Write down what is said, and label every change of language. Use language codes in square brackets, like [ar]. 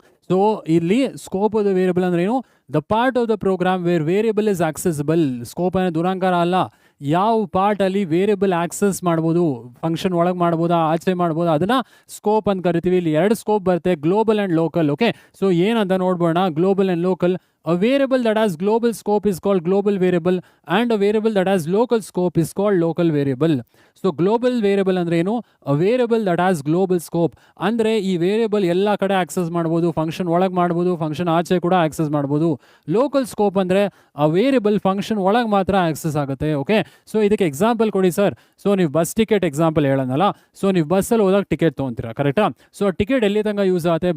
[kn] So ಇಲ್ಲಿ scope of the variable ಅಂದ್ರೆ ಏನು? [en] The part of the program where variable is accessible. [kn] Scope ಅನ್ನೋ ದುರಾಂಕಾರ ಅಲ್ಲ, ಯಾವ ಪಾರ್ಟಲ್ಲಿ ವೇರಿಯಬಲ್ ಆಕ್ಸೆಸ್ ಮಾಡ್ಬೋದು, ಫಂಕ್ಷನ್ ಒಳಗೆ ಮಾಡ್ಬೋದಾ, ಆಚೆ ಮಾಡ್ಬೋದಾ, ಅದನ್ನು ಸ್ಕೋಪ್ ಅಂತ ಕರಿತೀವಿ. ಇಲ್ಲಿ 2 ಸ್ಕೋಪ್ ಬರುತ್ತೆ, global and local. Okay, so ಏನಂತ ನೋಡ್ಬೋಣ. Global and local. [en] A variable that has global scope is called global variable and a variable that has local scope is called local variable. [kn] So global variable ಅಂದ್ರೆ ಏನು? [en] A variable that has global scope [kn] ಅಂದರೆ ಈ variable ಎಲ್ಲ ಕಡೆ access ಮಾಡ್ಬೋದು, function ಒಳಗೆ ಮಾಡ್ಬೋದು, function ಆಚೆ ಕೂಡ ಆಕ್ಸೆಸ್ ಮಾಡ್ಬೋದು. ಲೋಕಲ್ ಸ್ಕೋಪ್ ಅಂದರೆ ಆ ವೇರಿಯಬಲ್ ಫಂಕ್ಷನ್ ಒಳಗೆ ಮಾತ್ರ ಆಕ್ಸೆಸ್ ಆಗುತ್ತೆ. ಓಕೆ, ಸೊ ಇದಕ್ಕೆ ಎಕ್ಸಾಂಪಲ್ ಕೊಡಿ ಸರ್. ಸೊ ನೀವು ಬಸ್ ಟಿಕೆಟ್ ಎಕ್ಸಾಂಪಲ್ ಹೇಳೋಣಲ್ಲ. ಸೊ ನೀವು ಬಸ್ಸಲ್ಲಿ ಹೋದಾಗ ಟಿಕೆಟ್ ತೊಗೊತೀರಾ, ಕರೆಕ್ಟಾ? ಸೊ ಟಿಕೆಟ್ ಎಲ್ಲಿ ತನಕ ಯೂಸ್ ಆಗುತ್ತೆ?